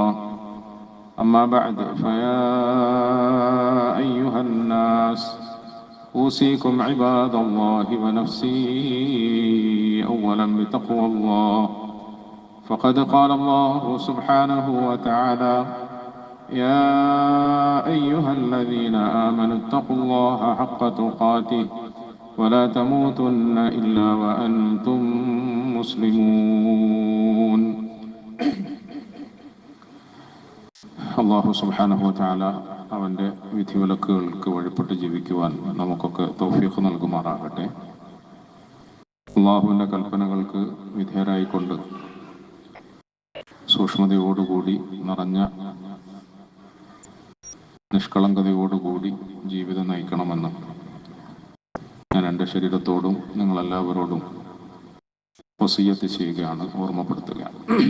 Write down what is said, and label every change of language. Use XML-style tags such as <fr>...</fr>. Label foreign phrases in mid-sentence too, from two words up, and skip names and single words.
<ar>أما بعد، فيا أيها الناس أوصيكم عباد الله ونفسي أولا بتقوى الله، فقد قال الله سبحانه وتعالى: يا أيها الذين آمنوا اتقوا الله حق تقاته ولا تموتن إلا وأنتم مسلمون.</ar> <ml>അല്ലാഹു</ml> <ar>سبحانه وتعالى</ar> <ml>അവൻ്റെ വിധിവിലക്കുകൾക്ക് വഴിപ്പെട്ട് ജീവിക്കുവാൻ നമുക്കൊക്കെ തൗഫീഖ് നൽകുമാറാകട്ടെ. അള്ളാഹുവിൻ്റെ കൽപ്പനകൾക്ക് വിധേയരായിക്കൊണ്ട് സൂക്ഷ്മതയോടുകൂടി നിറഞ്ഞ നിഷ്കളങ്കതയോടുകൂടി ജീവിതം നയിക്കണമെന്ന് ഞാൻ എൻ്റെ ശരീരത്തോടും നിങ്ങളെല്ലാവരോടും വസിയ്യത്ത് ചെയ്യുകയാണ്, ഓർമ്മപ്പെടുത്തുകയാണ്.</ml>